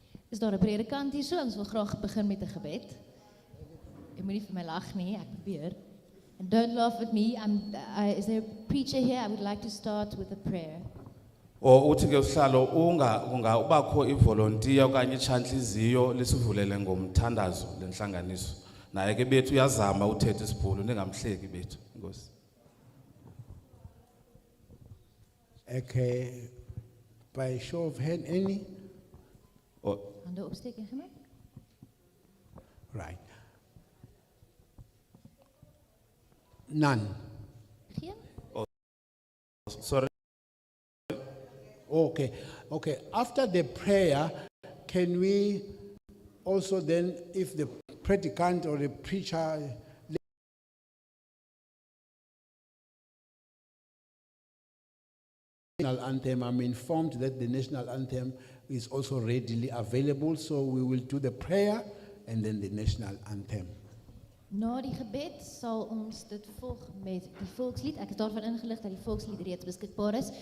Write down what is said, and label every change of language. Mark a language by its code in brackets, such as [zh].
[af] Is daar 'n predikant hier so? Ons wil graag begin met 'n gebed. Jy moenie vir my lag nie, ek probeer. [en] And don't laugh at me. Is there a preacher here? I would like to start with a prayer. [xh] Uthi ke usihlalo ubakho ivolunteer okanye itshantliziyo lisivulele ngomthandazo lenhlanganiso. Naye ke bethu uyazama uthetha isibhulu ningamhleki bethu. Inkosi. [en] Okay, by show of hand, any? [af] Hande opsteek en gemaak. [en] Right. None. [af] Geen? [en] Sorry. Okay, okay. After the prayer, can we also then, if the predicant or the preacher national anthem, I'm informed that the national anthem is also readily available, so we will do the prayer and then the national anthem. [af] Na die gebed sal ons dit volg met die volkslied. Ek is daarvan ingelig dat die volkslied reeds beskikbaar is.